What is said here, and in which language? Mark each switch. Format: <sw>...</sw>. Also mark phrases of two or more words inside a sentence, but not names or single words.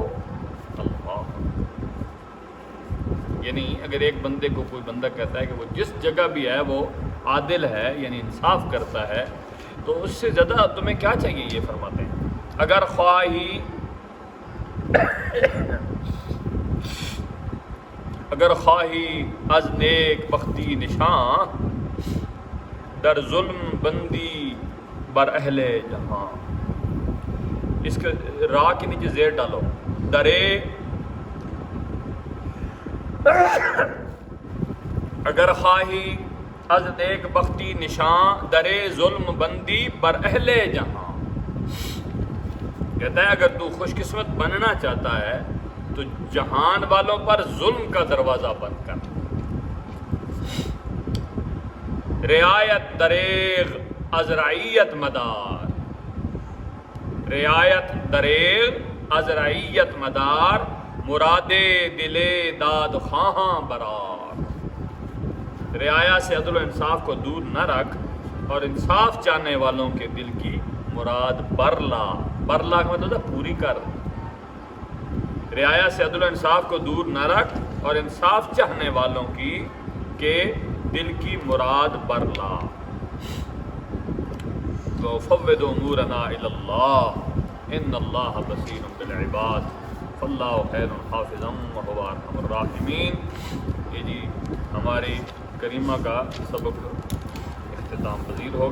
<ur>اللہ، یعنی اگر ایک بندے کو کوئی بندہ کہتا ہے کہ وہ جس جگہ بھی ہے وہ عادل ہے یعنی انصاف کرتا ہے تو اس سے زیادہ تمہیں کیا چاہیے؟ یہ فرماتے ہیں</ur> <fa>اگر خواہی از نیک بختی نشان در ظلم بندی بر اہل جہاں.</fa> <ur>اس کے را کے نیچے زیر ڈالو.</ur> <fa>درے اگر خواہی از نیک بختی نشان درے ظلم بندی بر اہل جہاں.</fa> <ur>کہتا ہے اگر تو خوش قسمت بننا چاہتا ہے تو جہان والوں پر ظلم کا دروازہ بند کر.</ur> <fa>رعایت دریغ از رعیت مدار. رعایت دریغ از رعیت مدار مراد دل داد خواہاں برار.</fa> <ur>رعایا سے عدل و انصاف کو دور نہ رکھ اور انصاف چاہنے والوں کے دل کی مراد برلا. برلا کا مطلب ہے پوری کر. رعایا سے عدل و انصاف کو دور نہ رکھ اور انصاف چاہنے والوں کی کے دل کی مراد برلا.</ur> <ar>وَفَوِّضُ أُمُورَنَا إِلَى اللَّهِ إِنَّ اللَّهَ بَصِيرٌ بِالْعِبَادِ فَاللَّهُ خَيْرٌ حَافِظًا وَهُوَ أَرْحَمُ الرَّاحِمِينَ.</ar> <ur>یہ جی ہماری کریمہ کا سبق اختتام پذیر ہو گیا.</ur>